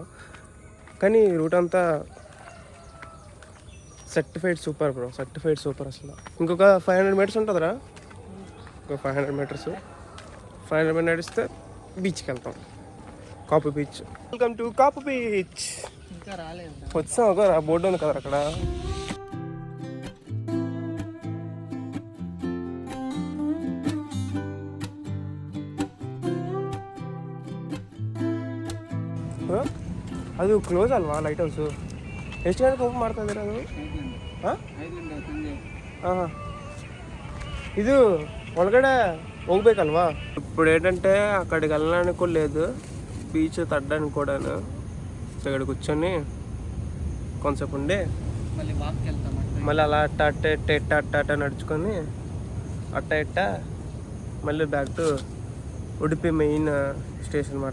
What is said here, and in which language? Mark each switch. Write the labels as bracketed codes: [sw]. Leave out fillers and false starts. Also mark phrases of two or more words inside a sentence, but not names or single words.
[te] కానీ రూట్ అంతా [en] certified super bro, certified super [te] అసలు. ఇంకొక 500 మీటర్స్ ఉంటుందిరా, ఇంకొక 500 మీటర్స్, 500 మీటర్ నడిస్తే బీచ్కి వెళ్తాం, కాపు బీచ్. [en] welcome to Kapu Beach. [te] వచ్చాం, ఒక బోర్డు ఉంది కదా అక్కడ. [kn] ಅದು ಕ್ಲೋಸ್ ಅಲ್ವಾ [en] lighthouse? [kn] ಎಷ್ಟು ಗಂಟೆಗೆ ಓಪನ್ ಮಾಡ್ತಾ ಇದ್ದೀರಾ ಅದು? ಹಾಂ ಹಾಂ, ಇದು ಒಳಗಡೆ ಹೋಗ್ಬೇಕಲ್ವಾ? [te] ఇప్పుడు ఏంటంటే అక్కడికి వెళ్ళడానికి కూడా లేదు, బీచ్ తడ్డానికి కూడాను. సో ఇక్కడ కూర్చొని కొంతసేపు ఉండి మళ్ళీ అలా అట్ట నడుచుకొని అట్ట మళ్ళీ [en] back to Udupi main station [te] అనమాట.